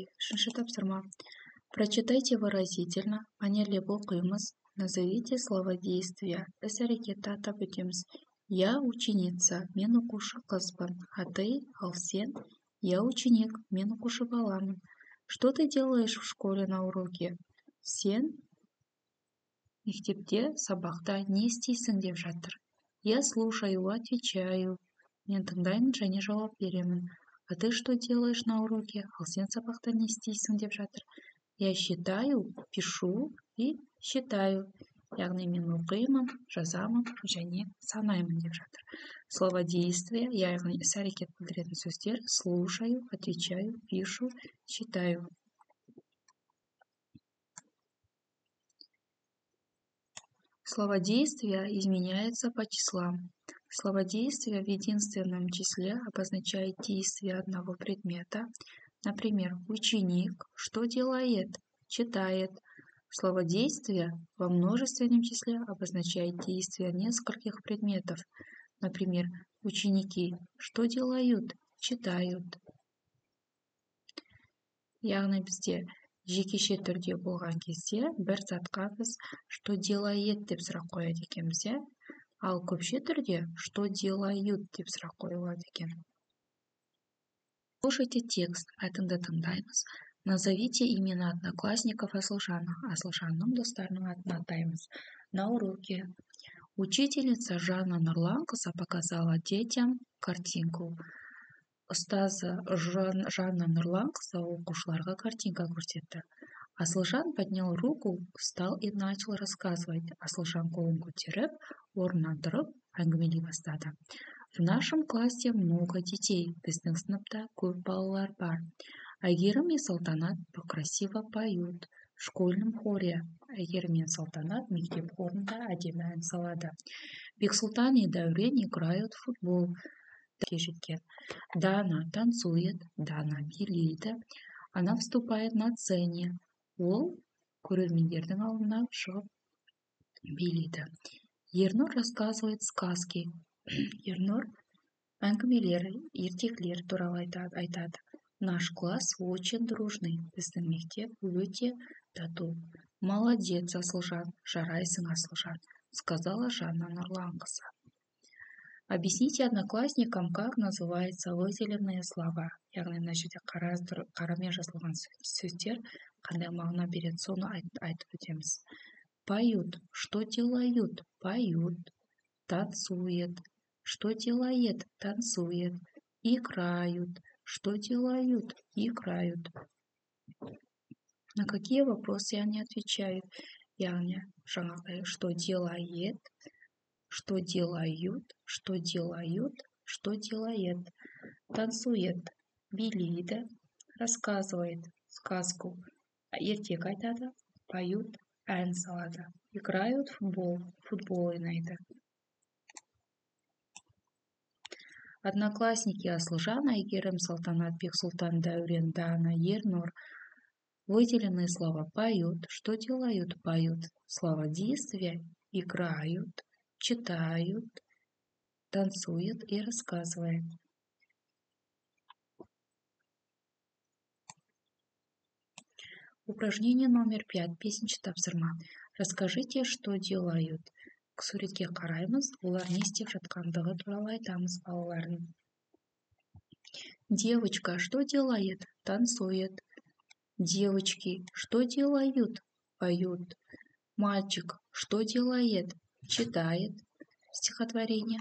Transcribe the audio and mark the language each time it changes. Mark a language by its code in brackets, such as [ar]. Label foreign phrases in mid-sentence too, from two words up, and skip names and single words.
[kk] Үшінші тапсырма. [ru] Прочитайте выразительно, [kk] мәнерлеп оқимыз. [ru] Назовите слова действия. [kk] Іс-әрекетті атап өтеміз. [ru] Я ученица, [kk] мен оқушы қызбын. [ru] А ты, [kk] ал сен? [ru] Я ученик, [kk] мен оқушы баламын. [ru] Что ты делаешь в школе на уроке? [kk] Сен мектепте сабақта не істейсің деп жатыр. [ru] Я слушаю, отвечаю. [kk] Мен тыңдаймын және жауап беремін. [ru] А ты что делаешь на уроке? [kk] Ал сен сабақта не істейсің деп жатыр. [ru] Я считаю, пишу и считаю. [kk] Яғни мен оқимын, жазамын және санаймын деп жатыр. [ru] Слово действия, [kk] яғни іс-әрекет білдіретін сөздер: [ru] слушаю, отвечаю, пишу, считаю. Слово действия изменяется по числам. Слово действия в единственном числе обозначает действие одного предмета. Например, ученик что делает? Читает. Слово действие во множественном числе обозначает действие нескольких предметов. Например, ученики что делают? Читают. [kk] Яғни бізде жекеше түрде болған кезде бір затқа біз [ru] что делает [kk] деп сұрақ қояды екенбіз. Ал көпше түрде [ru] что делают [kk] деп сұрақ қойылады екен. [ru] Слушайте текст, [kk] мәтінді тыңдаймыз. [ru] Назовите имена одноклассников Асылжана. [kk] Асылжанның достарының атын атаймыз. [ru] На уроке учительница Жанна Нурланқызы показала детям картинку. [kk] Ұстазы Жанна Нурланқызы оқушыларға картинка көрсетті. [ru] Асылжан поднял руку, встал и начал рассказывать. [kk] Асылжан қолын көтеріп, орнынан тұрып, әңгімелей бастады. [ru] В нашем классе много детей. [kk] Біздің сыныпта көп балалар бар. [ru] Әйгерім и Салтанат красиво поют. В школьном хоре [kk] Әйгерім мен Салтанат мектеп хорында әдемі ән салады. [ru] Бексұлтан и Дәурен играют в футбол. Дана танцует, Дана билейді. Она вступает на сцене. [kk] Ол көрермендердің алдына шығып билейді. Ернұр [ru] рассказывает сказки. [kk] Ернұр әңгімелер, ертегілер туралы айтады. [ru] Наш класс очень дружный. [kk] Біздің мектеп өте тату. Молодец, Асылжан, жарайсың, Асылжан, [ru] сказала Жанна Нурланқызы. Объясните одноклассникам, как называются выделенные слова. [kk] Яғни мына жерде қарамен жазылған сөздер қандай мағына береді, соны айтып өтеміз. [ru] Поют. Что делают? Поют. Танцует. Что делает? Танцует. Играют. Что делают? Играют. На какие вопросы они отвечают? [kk] Яғни жаңағы [ru] что делает, что делают, что делают, что делает. Танцует, билейді, рассказывает сказку, [kk] ертек айтады, поют, ән салады. Играют футбол ойнайды. [ru] Одноклассники Асылжан, Айгерім, Салтанат, Бексұлтан, Дәурен, Дана, Ернұр. Выделенные слова поют. Что делают? Поют. Слова действия играют, читают, танцуют и рассказывают. Упражнение номер 5. [kk] Бесінші тапсырма. [ru] Расскажите, что делают. [kk] Суретке қараймыз, олар не істеп жатқандығы туралы айтамыз балалардың. [ru] Девочка, что делает? Танцует. Девочки, что делают? Поют. Мальчик, что делает? Читает стихотворение.